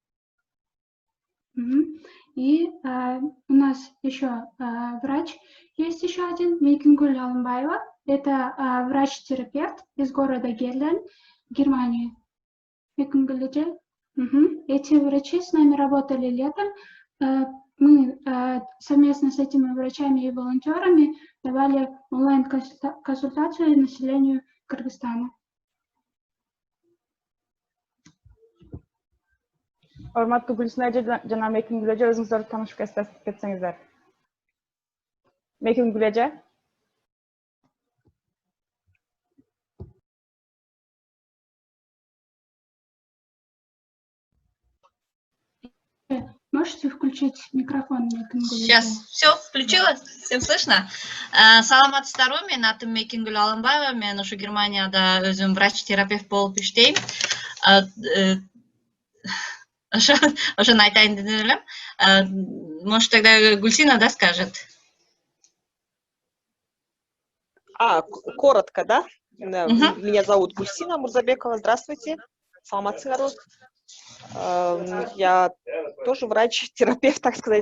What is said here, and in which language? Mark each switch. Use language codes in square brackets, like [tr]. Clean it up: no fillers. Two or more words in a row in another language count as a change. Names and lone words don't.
[ru] И у нас еще врач, есть еще один, Мейкингуль Алымбаева, это врач-терапевт из города Герлен, Германия. Мейкингуль. Эти врачи с нами работали летом. Мы совместно с этими врачами и волонтерами давали онлайн-консультацию населению Кыргызстана. [ky] Урматтуу Гүлсинаджи жана Мейкингуль эже, өзүңүздөрдү таанышып кетсеңиздер. Мейкингуль эже. [ru] Можете включить микрофон? Сейчас все включила, всем слышно. [ky] Саламатсыздарбы, мен атым Мейкингуль Алымбаева, мен ушу Германияда өзүм врач-терапевт болуп иштейм. Ошону айтайын деп элем. [ru] Может, тогда Гульсина, да, скажет? Коротко, да? Меня зовут Гульсина Мурзабекова. Здравствуйте. Саламатсыздарбы. Я тоже врач-терапевт, так сказать.